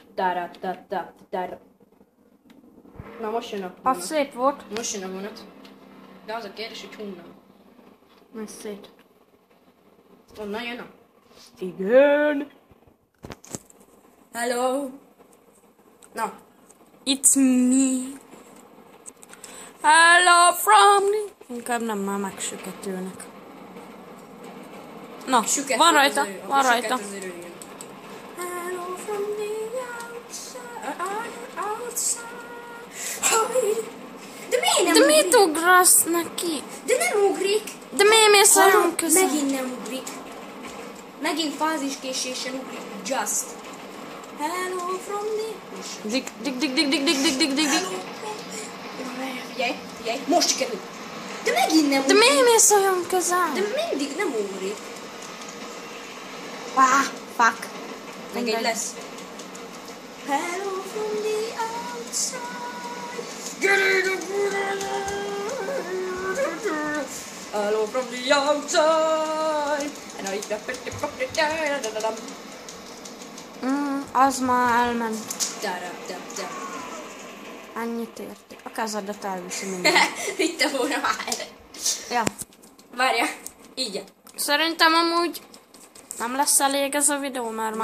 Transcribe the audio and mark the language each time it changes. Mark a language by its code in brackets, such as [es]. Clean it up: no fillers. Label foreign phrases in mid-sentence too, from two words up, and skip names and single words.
[hu] Na most jön a Az vonat. szép volt. Most jön a vonat. De az a kérdés, hogy honnan. Most szét. Onnan jön a... Igen. Hello! Na, [en] It's me. Hello from the... [hu] Inkább nem, már megsüketülnek. Na, süket van az rajta, ő, van süket rajta. az ő jön. [en] Hello from the outside. [hu] De miért nem De ugrik? mit ugrasz neki? De nem ugrik! De miért mész olyan Hallod? közel? Megint nem ugrik. Megint fáziskésésen ugrik. [en] Just. Hello from the... Most. Dik, dik, dik, dik, dik, dik, dik, dik, dik, dik. [hu] Figyelj, figyelj, most sikerült. De megint nem De ugrik. miért mész olyan közel? De mindig nem ugrik. Fuck. Meg egy lesz. [en] Hello from the outside. Hello from the outside. And I [hu] Az már elment. Da. Annyit érti. A kezedet elviszi minden. Vitte volna már. Ja. Várja. Így. Szerintem amúgy nem lesz elég ez a videó, mert már